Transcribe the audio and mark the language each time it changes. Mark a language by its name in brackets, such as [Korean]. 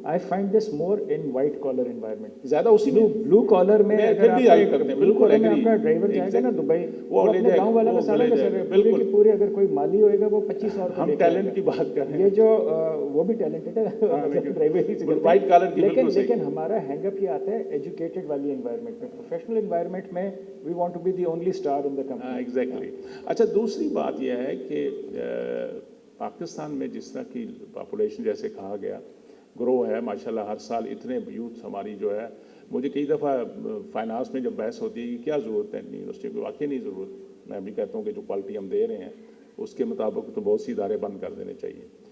[English] I find this more in white collar environment. [Urdu] زیادہ اسی میں blue collar میں اگر آپ بالکل اپنا ڈرائیور جائے گا نا دبئی, وہ اپنے گاؤں والا مسئلہ کا سر بالکل پورے, اگر کوئی مالی ہوئے گا وہ 2500 ہم ٹیلنٹ کی بات کر رہے ہیں. یہ جو وہ بھی ٹیلنٹڈ ہے وائٹ کالر کی, لیکن ہمارا ہینگ اپ یہ آتا ہے ایجوکیٹڈ والی انوائرمنٹ میں. پروفیشنل انوائرمنٹ میں [English] We want to be the only star in the company. Exactly. [Urdu] اچھا, دوسری بات یہ ہے کہ پاکستان میں جس طرح کی پاپولیشن جیسے کہا گیا گرو ہے ماشاءاللہ, ہر سال اتنے یوتھ ہماری جو ہے, مجھے کئی دفعہ فائنانس میں جب بحث ہوتی ہے کہ کیا ضرورت ہے یونیورسٹی کو, واقعی نہیں ضرورت. میں بھی کہتا ہوں کہ جو کوالٹی ہم دے رہے ہیں اس کے مطابق تو بہت سی ادارے بند کر دینے چاہیے.